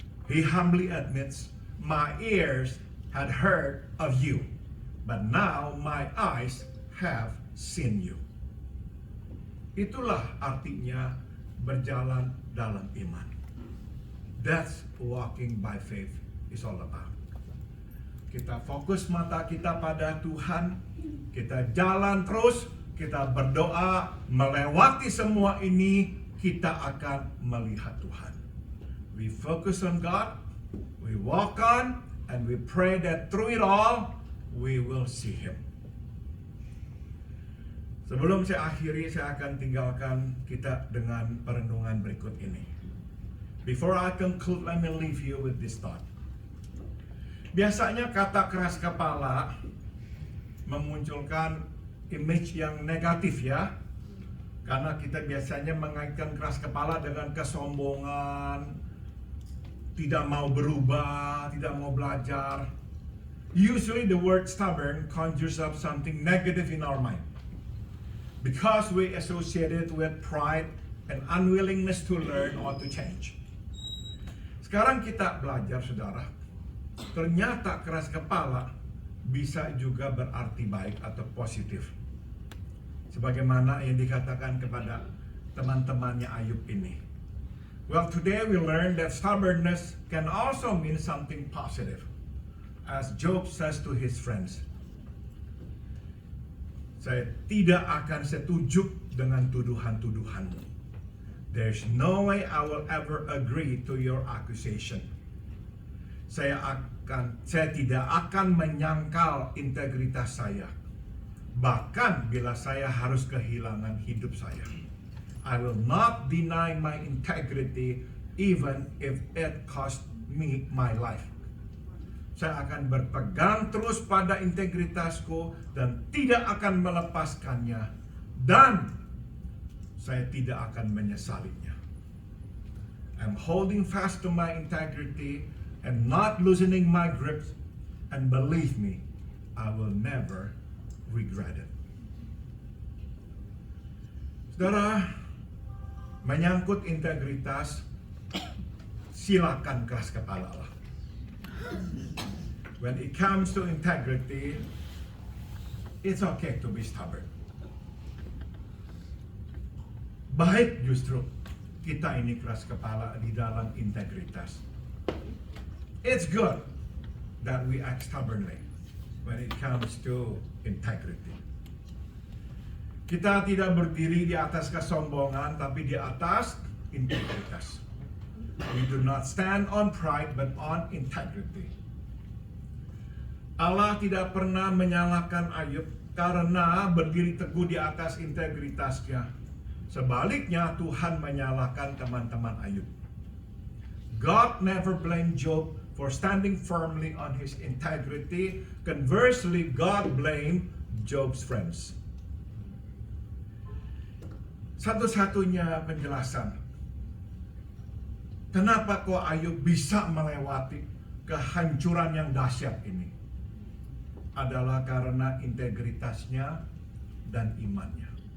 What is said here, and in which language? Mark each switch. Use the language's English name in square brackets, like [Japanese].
[English] He humbly admits, my ears had heard of you, but now my eyes have seen you. [Indonesian] Itulah artinya berjalan dalam iman. [English] That's walking by faith is all about. [Indonesian] Kita fokus mata kita pada Tuhan, kita jalan terus, kita berdoa, melewati semua ini, kita akan melihat Tuhan. [English] We focus on God, we walk on, and we pray that through it all, we will see Him. [Indonesian] Sebelum saya akhiri, saya akan tinggalkan kita dengan perenungan berikut ini. [English] Before I conclude, let me leave you with this thought. [Indonesian] Biasanya kata keras kepala memunculkan image yang negatif ya. Karena kita biasanya mengaitkan keras kepala dengan kesombongan, tidak mau berubah, tidak mau belajar. [English] Usually the word stubborn conjures up something negative in our mind. Because we associate it with pride and unwillingness to learn or to change. [Indonesian] Sekarang kita belajar, saudara. Ternyata keras kepala bisa juga berarti baik atau positif. Sebagaimana yang dikatakan kepada teman-temannya Ayub ini. [English] Well, today we learned that stubbornness can also mean something positive. As Job says to his friends, [Indonesian] saya tidak akan setuju dengan tuduhan-tuduhanmu. [English] There's no way I will ever agree to your accusation. [Indonesian] Saya tidak akan menyangkal integritas saya. Bahkan bila saya harus kehilangan hidup saya. [English] I will not deny my integrity even if it cost me my life. [Indonesian] Saya akan berpegang terus pada integritasku dan tidak akan melepaskannya, dan saya tidak akan menyesalinya. [English] I'm holding fast to my integrity and not loosening my grip, and believe me, I will never regret it. [Indonesian] Saudara, menyangkut integritas, silakan keras kepala lah. [English] When it comes to integrity, it's okay to be stubborn. [Indonesian] Baik justru kita ini keras kepala di dalam integritas. [English] It's good that we act stubbornly when it comes to integrity. [Indonesian] Kita tidak berdiri di atas kesombongan, tapi di atas integritas. [English] We do not stand on pride, but on integrity. [Indonesian] Allah tidak pernah menyalahkan Ayub karena berdiri teguh di atas integritasnya. Sebaliknya, Tuhan menyalahkan teman-teman Ayub. [English] God never blamed Job for standing firmly on his integrity. Conversely, God blamed Job's friends. [Indonesian] Satu-satunya penjelasan kenapa kok Ayub bisa melewati kehancuran yang dahsyat ini adalah karena integritasnya dan imannya.